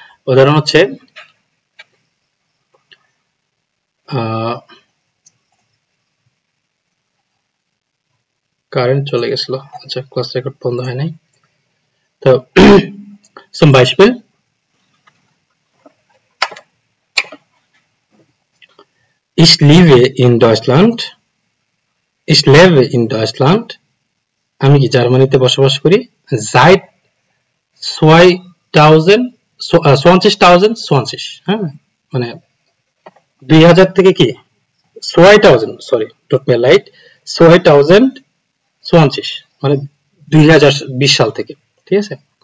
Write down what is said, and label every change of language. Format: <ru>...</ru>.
<bn>উদাহরণ হচ্ছে কারেন্ট চলে গেছিল, আচ্ছা ক্লাস রেকর্ড বন্ধ হয় নাই তো।</bn> <de>zum Beispiel ich lebe in Deutschland, ich lebe in Deutschland,</de> <bn>আমি কি জার্মানিতে বসবাস করি।</bn> <de>seit 2020,</de> <bn>হ্যাঁ, মানে 2000 থেকে কি 2000, সরি</bn> <de>tut mir leid,</de> <bn>2020 মানে 2020 সাল থেকে, ঠিক আছে?</bn>